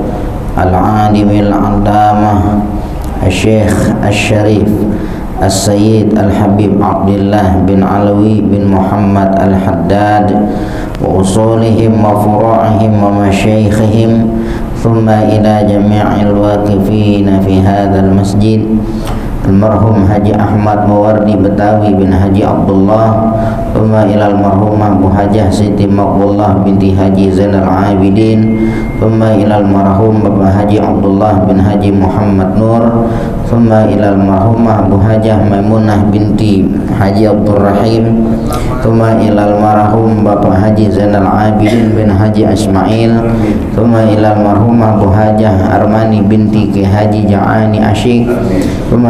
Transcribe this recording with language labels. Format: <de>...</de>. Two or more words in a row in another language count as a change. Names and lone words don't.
<ar>العالم العلامة الشيخ الشريف السيد الحبيب عبد الله بن علوي بن محمد الحداد وأصولهم وفروعهم ومشايخهم ثم إلى جميع الواقفين في هذا المسجد المرحوم Haji Ahmad Mawardi Betawi bin Haji Abdullah ثم إلى المرحومة Bu Hajah Siti Maqbullah binti Haji Zainal Abidin ثم إلى المرحوم Bapak Haji Abdullah bin Haji Muhammad Nur ثم إلى المرحومة Bu Hajah Maimunah binti Haji Abdul Rahim ثم إلى المرحوم Bapak Haji Zainal Abidin bin Haji Ismail ثم إلى المرحومة Bu Hajah Armani binti Ki Haji Ja'ani Asyik thumma</ar>